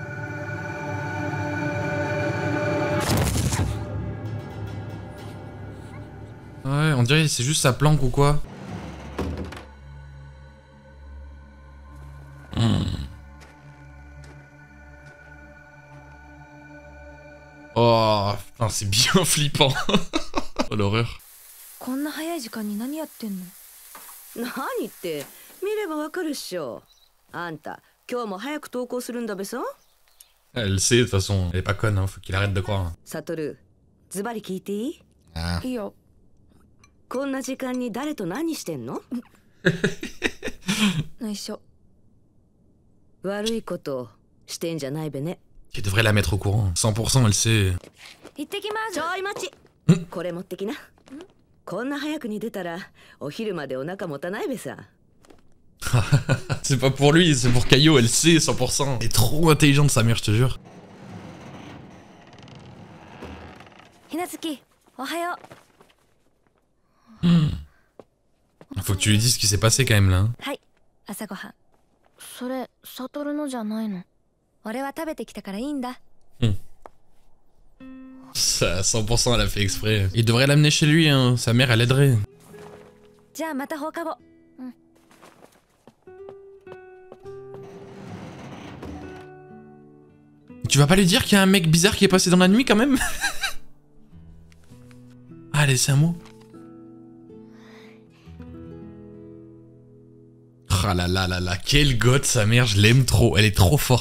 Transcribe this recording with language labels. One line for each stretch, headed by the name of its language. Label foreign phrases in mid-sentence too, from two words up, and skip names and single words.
French: Ouais, on dirait c'est juste sa planque ou quoi. Oh, putain, c'est bien flippant. Oh, l'horreur.
Japanese: こんな早い時間に何やってんの？何って見ればわかるっしょ。あんた今日も早く登校するんだべさ。
French: Elle sait, de toute façon. Elle est pas conne, hein. Faut qu'il arrête de croire.
Japanese: サトル、ズバリ聞いていい？ Ah. いいよ。こんな時間に誰と何してんの？内緒。悪いことしてんじゃないべね。
French: Tu devrais la mettre au courant. 100% elle sait.
Japanese: 行ってきます。ちょい待ち。これ持ってきな。こんな早くに出たらお昼までお腹持たないべさ。
French: C'est pas pour lui, c'est pour Caillot, elle sait 100%. Elle est trop intelligente sa mère, je te jure.
Japanese: ひなずき、おはよう。
French: Faut que tu lui dises ce qui s'est passé quand même là.
Japanese: はい、朝ごはん。それ、サトルのじゃないの？俺は食べてきたからいいんだ。
French: Ça, 100% elle a fait exprès. Il devrait l'amener chez lui, hein. Sa mère elle aiderait.
Japanese: じゃあまた放課後。
French: Tu vas pas lui dire qu'il y a un mec bizarre qui est passé dans la nuit quand même? pas à laisser un mot? Ah là là là là, quelle goth sa mère, je l'aime trop, elle est trop forte.